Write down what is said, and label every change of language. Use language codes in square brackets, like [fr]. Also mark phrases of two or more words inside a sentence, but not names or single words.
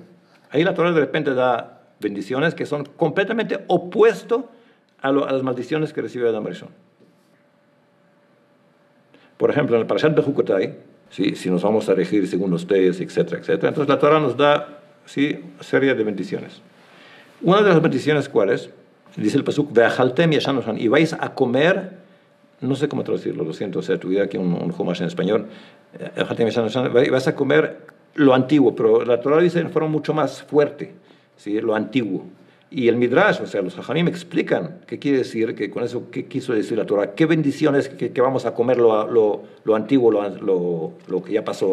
[es] Ahí la Torah de repente da bendiciones que son completamente opuestos a las maldiciones que recibe Adán Arishon. Por ejemplo, en el Parashat Bejukotai, ¿sí? Si nos vamos a regir según los tees, etcétera, etcétera, entonces la Torah nos da, ¿sí? Una serie de bendiciones. Una de las bendiciones, ¿cuál es? Dice el pasuk, [he] ואכלתם ישן נושן, [es] y vais a comer, no sé cómo traducirlo, lo siento, o sea, tuviera aquí un chumash en español, vas a comer lo antiguo, pero la Torah dice de forma mucho más fuerte, ¿sí? Lo antiguo. Y el Midrash, o sea, los Jajamim explican qué quiere decir, que con eso, qué quiso decir la Torah, qué bendiciones que vamos a comer lo antiguo, lo que ya pasó.